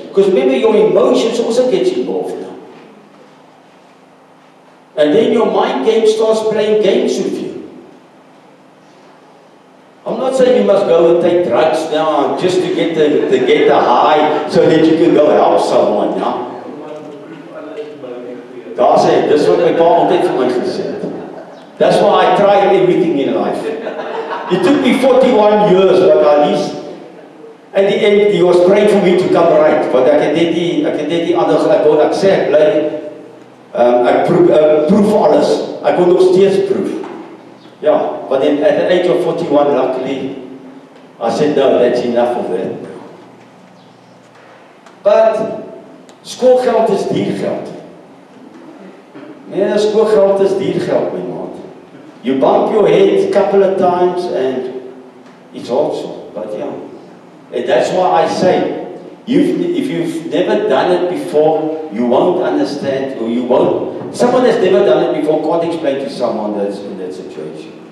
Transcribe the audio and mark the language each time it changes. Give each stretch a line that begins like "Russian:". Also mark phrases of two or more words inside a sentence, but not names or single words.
English: Because remember, your emotions also gets involved now. And then your mind game starts playing games with you. I'm not saying you must go and take drugs now just to get the high so that you can go help someone now.
Afrikaans: Daar sê, dis wat my pa altyd vir my gesê het.
English: That's why I try everything in life. It took me 41 years, but at least at the end he was praying for me to come right.
Afrikaans: But ek het net die ander ek sê ek bly ek proef alles. Ek wil nog steeds proef. Ja,
English: but then at the age of 41, luckily, I said, no, that's enough of that.
Afrikaans: But skoolgeld is duur geld. Nee, skoolgeld is duur geld, my maat.
English: You bump your head a couple of times and it's awesome. But yeah, and that's why I say, if you've never done it before, you won't understand, or you won't. Someone that's never done it before can't explain to someone that's in that situation.